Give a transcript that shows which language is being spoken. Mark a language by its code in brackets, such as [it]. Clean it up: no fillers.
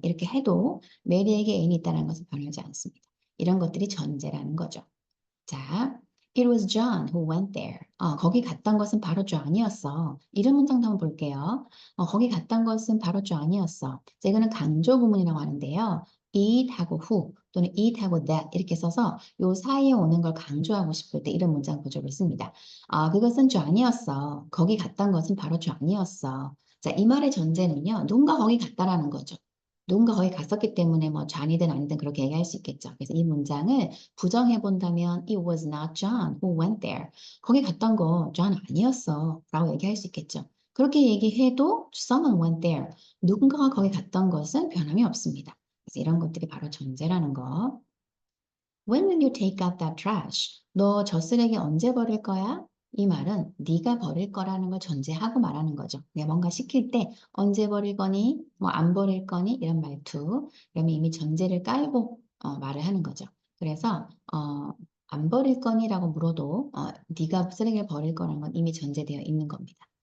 [ko] 이렇게 해도 메리에게 애인이 있다는 것은 변하지 않습니다. 이런 것들이 전제라는 거죠. [en] 자, it was John who went there. [ko] 거기 갔던 것은 바로 John이었어. 이런 문장도 한번 볼게요. 거기 갔던 것은 바로 John이었어. 자, 이거는 강조 부문이라고 하는데요. it하고 who 또는 it하고 that 이렇게 써서 요 사이에 오는 걸 강조하고 싶을 때 이런 문장 구조를 씁니다. 그것은 John이었어. 거기 갔던 것은 바로 John이었어. 자, 이 말의 전제는요. 누군가 거기 갔다라는 거죠. 누군가 거기 갔었기 때문에 뭐 John이든 아니든 그렇게 얘기할 수 있겠죠. 그래서 이 문장을 부정해 본다면 [en] it was not John who went there. [ko] 거기 갔던 거 John 아니었어 라고 얘기할 수 있겠죠. 그렇게 얘기해도 [en] someone went there. [ko] 누군가가 거기 갔던 것은 변함이 없습니다. 그래서 이런 것들이 바로 전제라는 거. [en] When will you take out that trash? [ko] 너 저 쓰레기 언제 버릴 거야? 이 말은 네가 버릴 거라는 걸 전제하고 말하는 거죠. 내가 뭔가 시킬 때 언제 버릴 거니? 뭐 안 버릴 거니? 이런 말투. 그러면 이미 전제를 깔고 말을 하는 거죠. 그래서 안 버릴 거니라고 물어도 네가 쓰레기를 버릴 거라는 건 이미 전제되어 있는 겁니다.